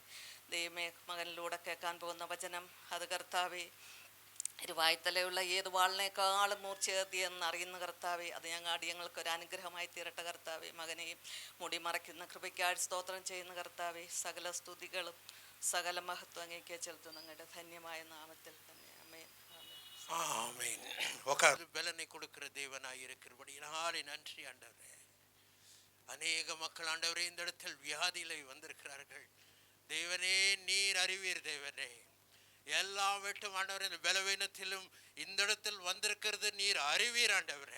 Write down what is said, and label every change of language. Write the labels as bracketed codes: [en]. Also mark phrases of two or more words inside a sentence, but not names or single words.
[ml] ദൈവമേ, മകനിലൂടെ കേൾക്കാൻ പോകുന്ന വചനം അത് കർത്താവെ ഇരുവായ്ത്തലയുള്ള ഏത് വാളിനേക്കാളും മൂർച്ചയേറിയെന്ന് അറിയുന്ന കർത്താവെ, അത് ഞങ്ങൾക്കൊരു അനുഗ്രഹമായി തീരട്ടെ കർത്താവെ. മകനെയും മുടി മറയ്ക്കുന്ന കൃപയ്ക്കായിട്ട് സ്തോത്രം ചെയ്യുന്ന കർത്താവെ. സകല സ്തുതികളും സകല മഹത്വം അങ്ങേക്ക് ചെലുത്തുന്ന അങ്ങയുടെ ധന്യമായ നാമത്തിൽ തന്നെ. ആമേൻ. [ta] ஆமென். உட்கார்ந்து பலனை கொடுக்கிற தேவனாய் இருக்கிறபடியினாலே நன்றி ஆண்டவரே. அநேக மக்கள் ஆண்டவரே இந்த இடத்தில் வியாதியிலே வந்திருக்கிறார்கள். தேவனே, நீர் அறிவீர். தேவனே, எல்லாம் விட்டு ஆண்டவரே இந்த பலவீனத்திலும் இந்த இடத்தில் வந்திருக்கிறது நீர் அறிவீர் ஆண்டவரே.